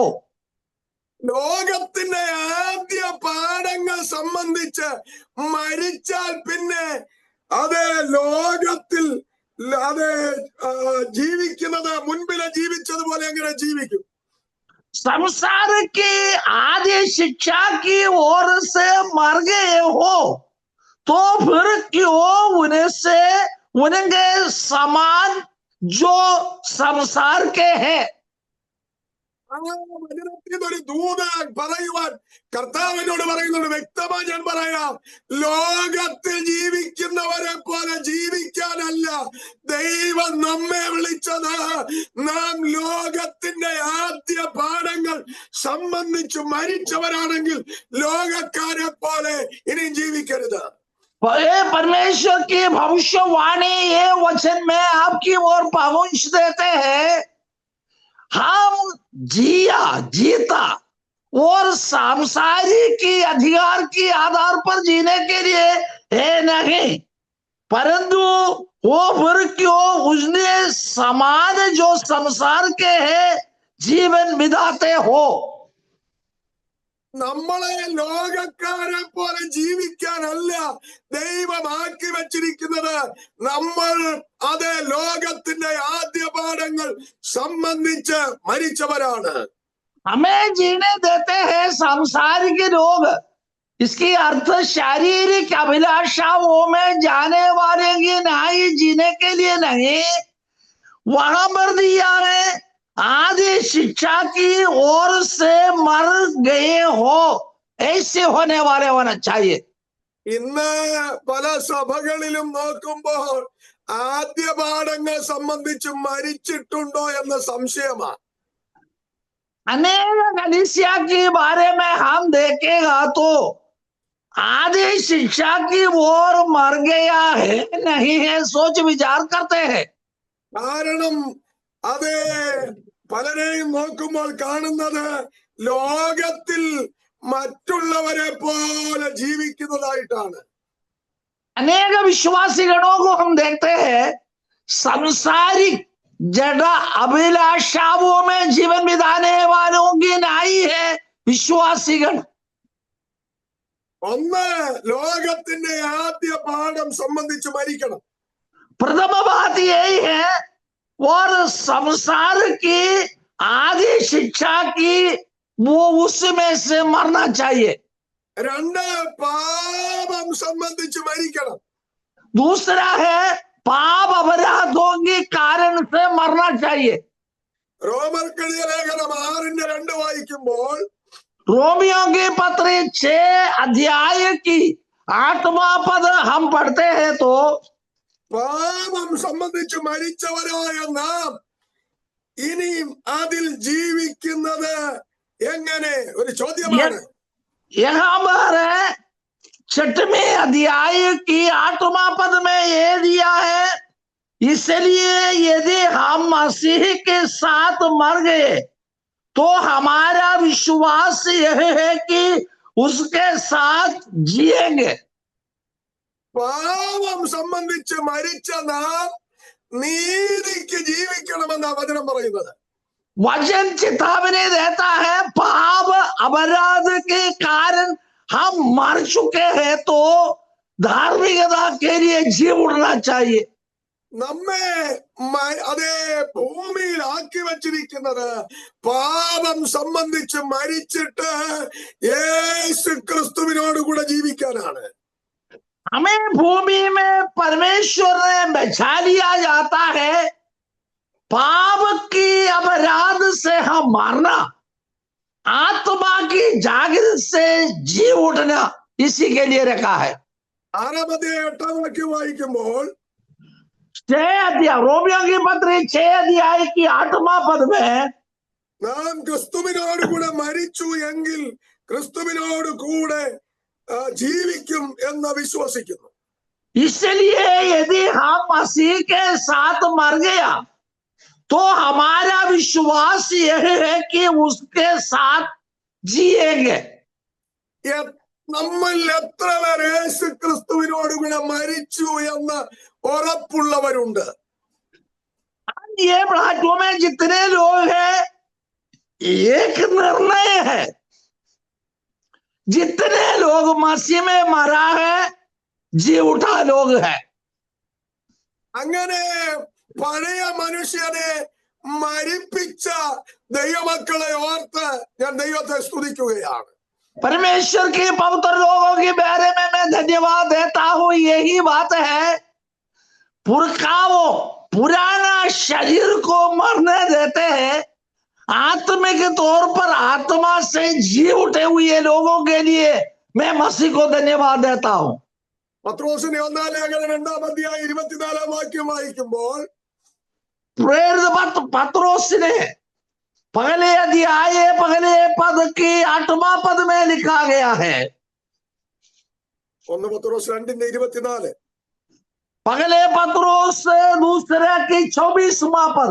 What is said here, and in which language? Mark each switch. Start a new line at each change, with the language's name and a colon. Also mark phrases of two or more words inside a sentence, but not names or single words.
Malayalam: ലോകത്തിന്റെ ആദ്യ പാഠങ്ങൾ സംബന്ധിച്ച് മരിച്ചാൽ പിന്നെ അത് ലോകത്തിൽ അത് ജീവിക്കുന്നത് മുൻപിലെ ജീവിച്ചതുപോലെ എങ്ങനെ ജീവിക്കും?
Hindi: संसार की आदि शिक्षा की ओर से मर गए हो, तो फिर क्यों उनके समान जो संसार के हैं.
Malayalam: ഒരു ദൂത പറയുവാൻ കർത്താവിനോട് പറയുന്നുണ്ട്. വ്യക്തമായി ഞാൻ പറയാം, ലോകത്തിൽ ജീവിക്കുന്നവരെ പോലെ ജീവിക്കാനല്ല ദൈവം നമ്മെ വിളിച്ചത്. നാം ലോകത്തിന്റെ ആദ്യ പാഠങ്ങൾ സംബന്ധിച്ച് മരിച്ചവരാണെങ്കിൽ ലോകക്കാരെ പോലെ ഇനിയും ജീവിക്കരുത്.
Hindi: परमेश्वर की भविष्यवाणी ये वचन में आपकी ओर पहुंच देते हैं. हम जीता और सांसारिक की अधिकार की आधार पर जीने के लिए है नहीं, परंतु वो फिर क्यों उसने समान जो संसार के है जीवन बिताते हो.
Malayalam: നമ്മളെ ലോകക്കാരെ പോലെ ജീവിക്കാനല്ല ദൈവമാക്കി വെച്ചിരിക്കുന്നത്. നമ്മൾ അതേ ലോകത്തിന്റെ ആദ്യ പാഠങ്ങൾ സംബന്ധിച്ച് മരിച്ചവരാണ്.
Hindi: हमें जीने देते हैं सांसारिक रोग, इसकी अर्थ शारीरिक अभिलाषाओं में जाने वाले की नहीं, जीने के लिए नहीं। वहां पर दिया है आदि शिक्षा की ओर से मर गए हो, ऐसे होने वाले होना चाहिए।
Malayalam: ഇന്ന് പല സഭകളിലും നോക്കുമ്പോൾ ആദ്യ പാഠങ്ങൾ സംബന്ധിച്ച് മരിച്ചിട്ടുണ്ടോ എന്ന സംശയമാണ്.
Hindi: अनेक कलीसिया के बारे में हम देखेगा तो आदि शिक्षा की ओर मर गया है नहीं है, सोच विचार करते हैं।
Malayalam: കാരണം അത് പലരെയും നോക്കുമ്പോൾ കാണുന്നത് ലോകത്തിൽ മറ്റുള്ളവരെ പോലെ ജീവിക്കുന്നതായിട്ടാണ്.
Hindi: अनेक विश्वासी गणों को हम देखते हैं सांसारिक जड़ अभिलाषाओं में जीवन बिताने वालों की नहीं है विश्वासी गण।
Malayalam: ഒന്ന് ലോകത്തിന്റെ ആദ്യ പാഠം സംബന്ധിച്ച് മരിക്കണം.
Hindi: प्रथम बात यही है, और संसार की आदि शिक्षा की वो उसमें से मरना चाहिए।
Malayalam: രണ്ട് പാപം സംബന്ധിച്ച് മരിക്കണം.
Hindi: दूसरा है पाप अपराधों के कारण से मरना चाहिए।
Malayalam: റോമർക്കെഴുതിയ ലേഖനം 6:2 വായിക്കുമ്പോൾ
Hindi: रोमियो के पत्र 6 अध्याय की 8वां पद हम पढ़ते हैं तो
Malayalam: പാപം സംബന്ധിച്ച് മരിച്ചവരായ നാം ഇനിയും അതിൽ ജീവിക്കുന്നത് എങ്ങനെ? ഒരു ചോദ്യമാണ്.
Hindi: यहाँ पर 6वें अध्याय की 8वां पद में ये दिया है, इसलिए यदि हम मसीह के साथ मर गए तो हमारा विश्वास यह है कि उसके साथ जिएंगे।
Malayalam: പാപം സംബന്ധിച്ച് മരിച്ച നാം നീതിക്ക് ജീവിക്കണമെന്നാ വചനം പറയുന്നത്.
Hindi: वचन चेतावनी देता है पाप अपराध के कारण हम मर चुके हैं तो धार्मिकता के लिए जी उठना चाहिए।
Malayalam: നമ്മെ അതേ ഭൂമിയിൽ ആക്കി വച്ചിരിക്കുന്നത് പാപം സംബന്ധിച്ച് മരിച്ചിട്ട് യേശു ക്രിസ്തുവിനോട് കൂടെ ജീവിക്കാനാണ്.
Hindi: हमें भूमि में परमेश्वर ने बचा लिया जाता है, पाप की अपराध से हम मरना, आत्मा की जागृत से जी उठना इसी के लिए रखा है।
Malayalam: 6-8 വാക്യം വായിക്കുമ്പോൾ
Hindi: 6 अध्याय रोमियो की पत्र 6 अध्याय की 8वां पद में
Malayalam: നാം ക്രിസ്തുവിനോട് കൂടെ മരിച്ചു എങ്കിൽ ക്രിസ്തുവിനോട് കൂടെ ജീവിക്കും എന്ന് വിശ്വസിക്കുന്നു.
Hindi: इसलिए यदि हम मसीह के साथ मर गया तो हमारा विश्वास यह है कि उसके साथ जिएंगे।
Malayalam: നമ്മൾ എത്ര പേർ യേശു ക്രിസ്തുവിനോട് കൂടെ മരിച്ചു എന്ന് ഉറപ്പുള്ളവരുണ്ട്?
Hindi: ये प्लाटो में जितने लोग हैं एक निर्णय है, जितने लोग मसीह में मरा है जी उठा लोग है। അങ്ങനെ പഴയ മനുഷ്യനെ മരിപ്പിച്ച ദൈവമക്കളെ ഓർത്ത് ഞാൻ ദൈവത്തെ സ്തുതിക്കുകയാണ്. परमेश्वर के पवित्र लोगों के बारे में मैं धन्यवाद देता हूं। यही बात है, पुरखाओं पुराना शरीर को मरने देते हैं, आत्मिक तौर पर आत्मा से जी उठे हुए लोगों के लिए मैं मसीह को धन्यवाद देता हूं।
Malayalam: പത്രോസിന്റെ 1-ാം ലേഖനം 2-ാം അധ്യായം 24-ാം വാക്യം വായിക്കുമ്പോൾ
Hindi: प्रेरित पत्रोस ने पहले अध्याय पहले पद की 8वां पद में लिखा गया है,
Malayalam: 1 പത്രോസ് 2:24
Hindi: पहले पत्रोस दूसरे की 24वां पद,